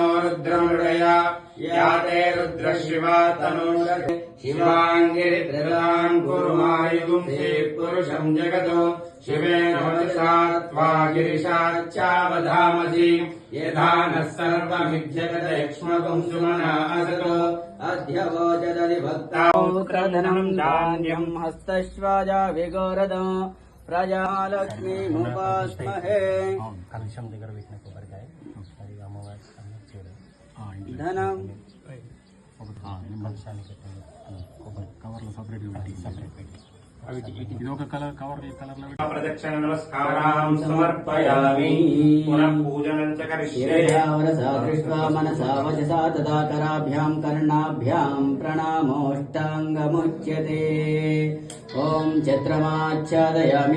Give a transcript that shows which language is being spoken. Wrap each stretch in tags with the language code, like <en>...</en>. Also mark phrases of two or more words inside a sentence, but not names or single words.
<sa>रुद्रमृडया याते रुद्रशिवा तनुषते शिवाङ्गिरिप्रदान् कुर्मायुगुंसे पुरुषम् जगतो शिवेन वचसा त्वा गिरिशाच्चावधामसि यथा नः सर्वमिज्जगदेक्ष्मकम् सुमना असतो अद्य वोचदधिभक्ताम् क्रदनम् धान्यम् हस्तश्वाजा विगोरदो प्रजालक्ष्मीमुपास्महे</sa> <te>కలుషం దగ్గర పెట్టిన కొబ్బరికాయ అది అమ్మవారి ధనం నిమ్మకాయలు పెట్టండి కొబ్బరి కవర్లో సపరేట్ పెట్టి అవి ఇది ఒక కలర్ కలర్లో</te> <sa>प्रदक्षिण नमस्कारान् समर्पयामि पुनः पूजनं च करिष्ये श्रेयावरसा दृष्ट्वा मनसा वचसा तदा कराभ्याम् कर्णाभ्याम् प्रणामोष्टाङ्गमुच्यते ॐ छत्रमाच्छादयामि</sa>